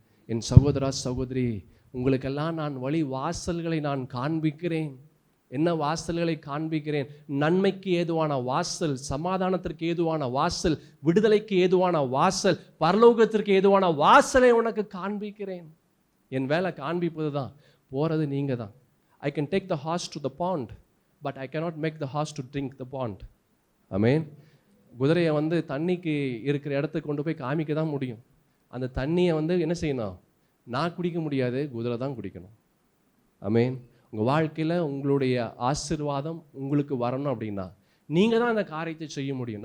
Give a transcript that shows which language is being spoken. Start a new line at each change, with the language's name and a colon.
Tamil: என் சகோதரா சகோதரி, உங்களுக்கெல்லாம் நான் வழி வாசல்களை நான் காண்பிக்கிறேன். என்ன வாசல்களை காண்பிக்கிறேன்? நன்மைக்கு ஏதுவான வாசல், சமாதானத்திற்கு ஏதுவான வாசல், விடுதலைக்கு ஏதுவான வாசல், பரலோகத்திற்கு ஏதுவான வாசலை உனக்கு காண்பிக்கிறேன். என் வேலை காண்பிப்பது தான். போகிறது நீங்கள் தான்.
English: I can take the horse to the pond, but I cannot make the horse to drink the pond.
Tamil: ஆமென். குதிரையை தண்ணிக்கு இருக்கிற இடத்துக்கு கொண்டு போய் காமிக்க தான் முடியும். அந்த தண்ணியை என்ன செய்யணும்? நான் குடிக்க முடியாது, குதிரை தான் குடிக்கணும். ஆமென். உங்கள் வாழ்க்கையில் உங்களுடைய ஆசீர்வாதம் உங்களுக்கு வரணும் அப்படின்னா நீங்கள் தான் அந்த காரியத்தை செய்ய முடியும்.